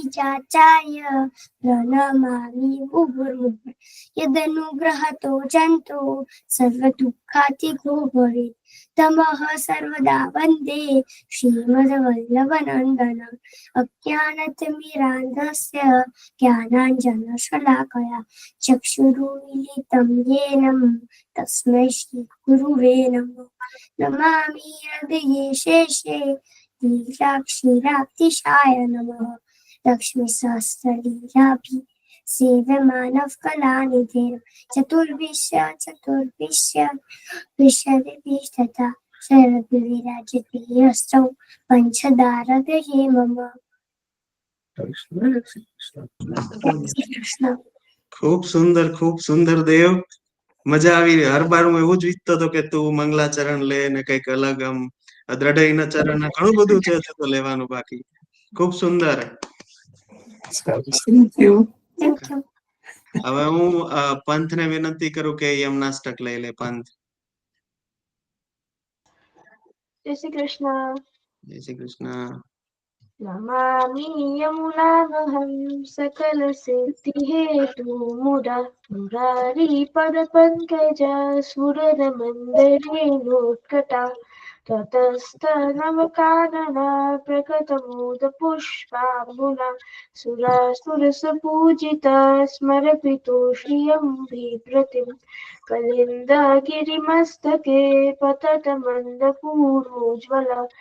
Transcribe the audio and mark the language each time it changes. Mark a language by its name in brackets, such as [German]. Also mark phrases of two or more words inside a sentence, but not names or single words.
[Sanskrit] चाचाय प्रणमामी भूर्भुवः यदनुग्रहतो जन्तो सर्व दुःखातिको भवेत् तमः सर्वदा वन्दे श्रीमद्वल्लभनन्दनं अज्ञानतिमिरान्धस्य ज्ञानाञ्जनशलाकया चक्षुरुन्मिलितं येन तस्मै श्री गुरुवे नमः। नमामि हृदये शेषे लीलाक्षीराब्धिशाय नमः। लक्ष्मीसहस्रलीलाभि सेव्यमानः कलानिधे चतुर्भिश्च विशदिभिस्तथा शरद्विराजते हस्तौ पञ्चदारदये मम। [Gujarati] ખૂબ સુંદર દેવ। મજા આવી। હર બાર હું એવું જ ઈચ્છતો હતો કે તું મંગલાચરણ લે ને કઈક અલગ આમ દ્રઢયના ચરણ ઘણું બધું છે તો લેવાનું બાકી। ખૂબ સુંદર। હવે હું પંથને વિનંતી કરું કે યમનાષ્ટક લઈ લે। પંથ જય શ્રી કૃષ્ણ। જય શ્રી કૃષ્ણ। [Sanskrit] नमामि यमुनानहं सकलसिद्धिहेतु मुरारी पदपङ्कजा सुरनमन्दरेणोत्कटा ततस्तनवकानना प्रकटमोदपुष्पाम्बुना सुरासुरसपूजिता स्मरपितो श्रियं बिभ्रतिं कलिन्दगिरिमस्तके पततमन्दपूर्वोज्ज्वला